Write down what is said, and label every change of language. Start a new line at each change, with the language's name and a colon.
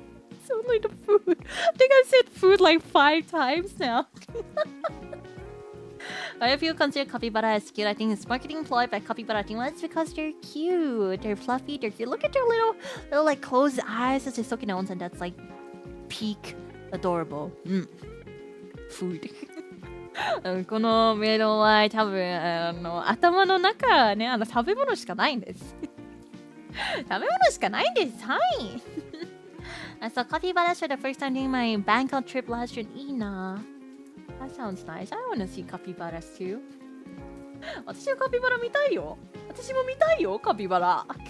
English: It's only the food. I think I've said food like 5 times now. But if you consider capybara as cute, I think it's marketing ploy by capybara team. Well, it's because they're cute. They're fluffy. They're cute. Look at their little like closed eyes as they soak in the onsen. That's like peak adorable. Food.
Japanese: このメロンは多分頭の中ね食べ物しかないんです。食べ物しかないんです。はい。
English: I saw capybaras for the first time during my Bangkok trip last year.
Japanese: いいな。
English: That sounds nice. I want to see capybaras too.
Japanese: 私はカピバラ見たいよ。私も見たいよ、カピバラ。